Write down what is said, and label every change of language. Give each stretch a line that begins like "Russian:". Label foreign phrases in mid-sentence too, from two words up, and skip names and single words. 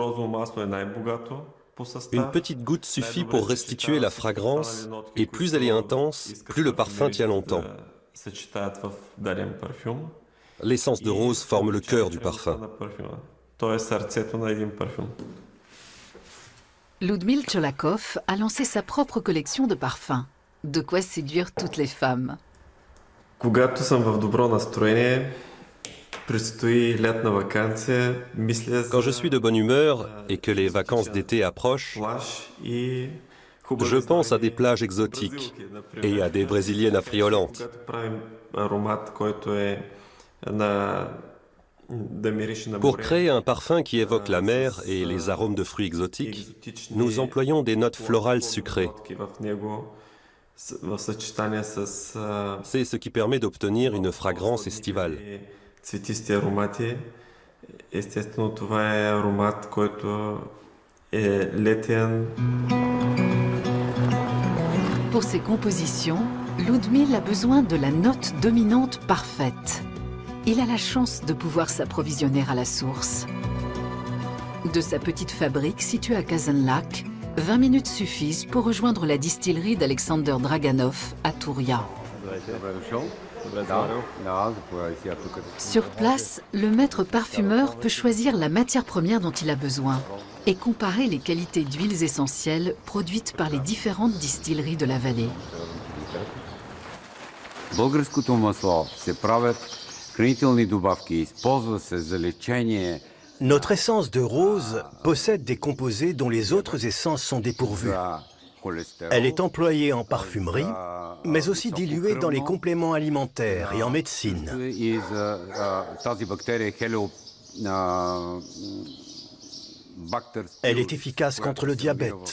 French: Une petite goutte suffit pour restituer la fragrance, et plus elle est intense, plus le parfum tient longtemps. L'essence de rose forme le cœur du parfum. Ludmil Cholakov a lancé sa propre collection de parfums. De quoi séduire toutes les femmes.
Bulgarian: Когато съм в добро настроение,
French: Quand je suis de bonne humeur et que les vacances d'été approchent, je pense à des plages exotiques et à des brésiliennes affriolantes. Pour créer un parfum qui évoque la mer et les arômes de fruits exotiques, nous employons des notes florales sucrées. C'est ce qui permet d'obtenir une fragrance estivale.
Bulgarian: Цветисти аромати. Естествено, това е аромат, който е летен.
French: Pour ses compositions, Ludmil a besoin de la note dominante parfaite. Il a la chance de pouvoir s'approvisionner à la source. De sa petite fabrique située à Kazanlak, 20 minutes suffisent pour rejoindre la distillerie d'Alexander Draganov à Touria. Sur place, le maître parfumeur peut choisir la matière première dont il a besoin et comparer les qualités d'huiles essentielles produites par les différentes distilleries de la vallée.
Bulgarian: Българското масло се правят хранителни добавки, използва се за лечение.
French: Notre essence de rose possède des composés dont les autres essences sont dépourvues. Elle est employée en parfumerie, mais aussi diluée dans les compléments alimentaires et en médecine. Elle est efficace contre le diabète.